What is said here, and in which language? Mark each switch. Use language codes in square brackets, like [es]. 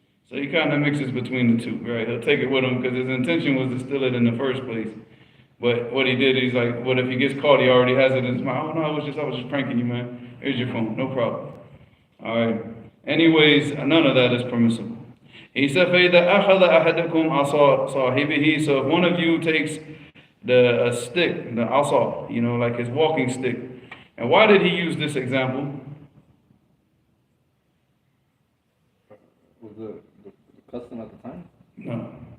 [en] So he kind of mixes between the two, right? He'll take it with him because his intention was to steal it in the first place. But what he did, he's like, what if he gets caught? He already has it in his mind. Oh no, I was just pranking you, man. Here's your phone, no problem. All right. Anyways, none of that is permissible. He said, [ar] فَإِذَا أَخَذَ أَحَدَكُمْ عَصَى صَاحِبِهِ. [en] So if one of you takes the stick, the asa, like his walking stick. And why did he use this example? the custom at the time? No.